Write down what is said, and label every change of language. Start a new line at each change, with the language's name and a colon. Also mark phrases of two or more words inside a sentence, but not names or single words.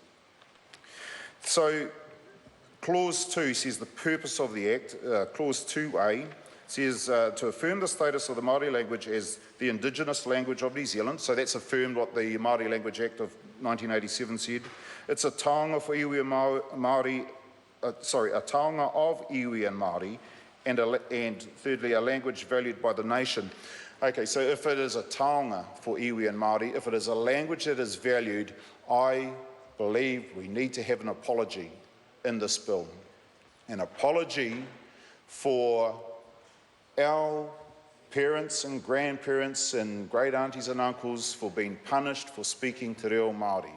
English: So clause 2 says the purpose of the Act. Clause 2A says to affirm the status of the Māori language as the Indigenous language of New Zealand. So that's affirmed what the Māori Language Act of 1987 said. It's a taonga for iwi and Māori, a taonga of iwi and Māori, and thirdly, a language valued by the nation. Okay, so if it is a taonga for iwi and Māori, if it is a language that is valued, I believe we need to have an apology in this bill. An apology for our parents and grandparents and great aunties and uncles for being punished for speaking Te Reo Māori.